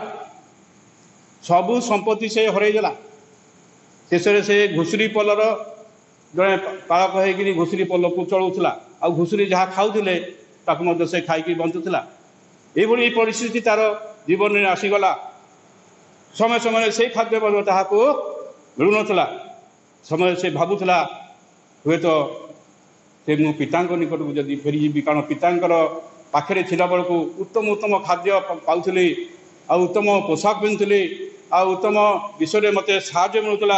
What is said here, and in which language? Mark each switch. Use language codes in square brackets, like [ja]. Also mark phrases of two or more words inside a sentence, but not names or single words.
[or] ସବୁ ସମ୍ପତ୍ତି ସେ ହରାଇଦେଲା। ଶେଷରେ ସେ ଘୁଷୁରୀ ପଲର ଜଣେ ପାଳକ ହେଇକିରି ଘୁଷୁରୀ ପଲକୁ ଚଳାଉଥିଲା, ଆଉ ଘୁଷୁରୀ ଯାହା ଖାଉଥିଲେ ତାକୁ ମଧ୍ୟ ସେ ଖାଇକି ବଞ୍ଚୁଥିଲା। ଏଇଭଳି ପରିସ୍ଥିତି ତାର ଜୀବନରେ ଆସିଗଲା। ସମୟ ସମୟ ସେ ଖାଦ୍ୟ ମଧ୍ୟ ତାହାକୁ ମିଳୁନଥିଲା। ସମୟ ସେ ଭାବୁଥିଲା ହୁଏତ ସେ ମୁଁ ପିତାଙ୍କ ନିକଟକୁ ଯଦି ଫେରିଯିବି, କାରଣ ପିତାଙ୍କର ପାଖରେ ଥିଲା ବେଳକୁ ଉତ୍ତମ ଉତ୍ତମ ଖାଦ୍ୟ ପାଉଥିଲି, ଆଉ ଉତ୍ତମ ପୋଷାକ ପିନ୍ଧୁଥିଲି, ଆଉ ଉତ୍ତମ ବିଷୟରେ ମୋତେ ସାହାଯ୍ୟ ମିଳୁଥିଲା।